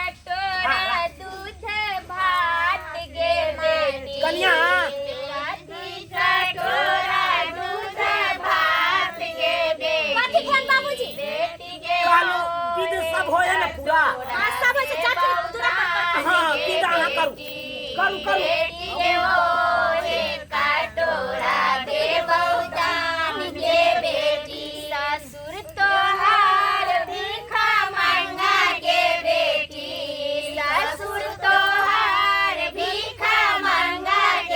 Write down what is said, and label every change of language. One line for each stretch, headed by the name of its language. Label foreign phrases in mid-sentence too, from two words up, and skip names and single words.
Maithili: कटोरा दूध भात गे बेटी कन्या कटोरा दूध भात गे बेटी कथि खान बाबूजी बेटी के कालो विध सब होय ना पूरा हां सब होय छै चाची दूरा पर हां विदा ना करू बेटी के मोहे कटोरा दे बहुदान गे बेटी ससुर तोहार भिखा मांगा गे बेटी ससुर तोहार भिखा मांगा गे